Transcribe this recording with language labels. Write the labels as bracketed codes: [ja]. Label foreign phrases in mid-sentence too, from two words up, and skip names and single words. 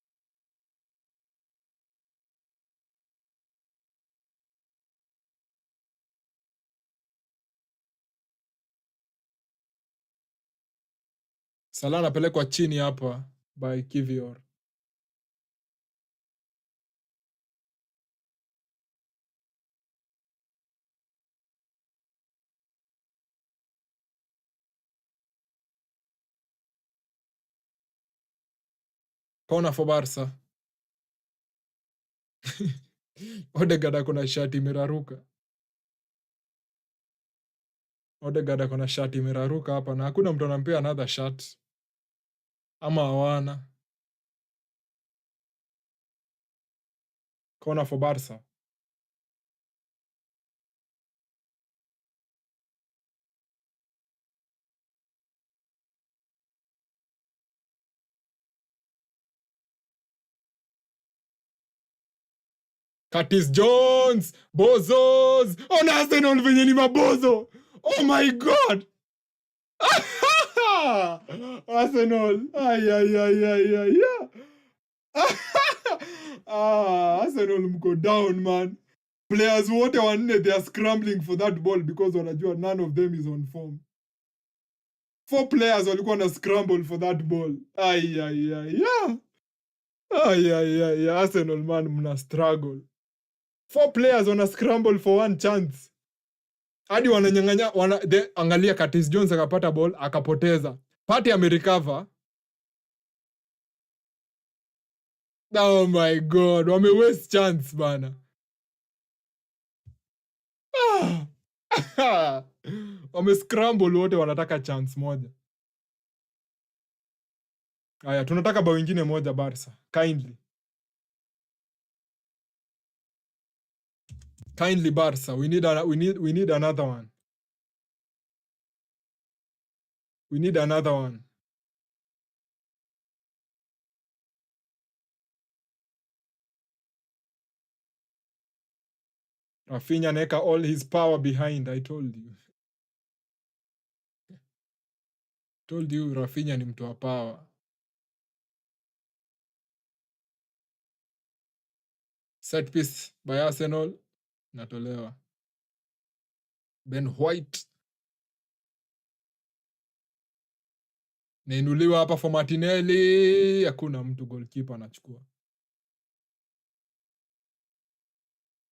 [sw] Salah anapelekwa chini hapa by Kivior. [en] Corner for Barca. [sw] Odegaard akona shati imeraruka. Odegaard akona shati imeraruka hapa na hakuna mtu anampea [en] another shot. [sw] Ama hawana. [en] Corner for Barca. Curtis Jones, Bozos. [sw] Ona Arsenal venye ni mabozo. [en] Oh my God. Arsenal. [sw] Ay. Arsenal mko [en] down man. Players [sw] wote wanne [en] they are scrambling for that ball because [sw] wanajua [en] none of them is on form. 4 players [sw] walikuwa na [en] scramble for that ball. Ay. [sw] Arsenal man mna struggle. [en] 4 players wana scramble for one chance. [sw] Hadi wananyang'anya angalia Curtis Jones akapata ball akapoteza. Partey amerecover. [en] Oh my God, [sw] wame waste chance bana. Wame scramble wote wanataka chance moja. Aya, tunataka bao ingine moja Barca. [en] Kindly Barca, we need another one. We need another one. Rafinha neka all his power behind, I told you. Told you [sw] Rafinha ni mtu wa power. [en] Set piece by Arsenal. [sw] Natolewa. Ben White. Nainuliwa hapa for Martinelli. Hakuna mtu goalkeeper anachukua.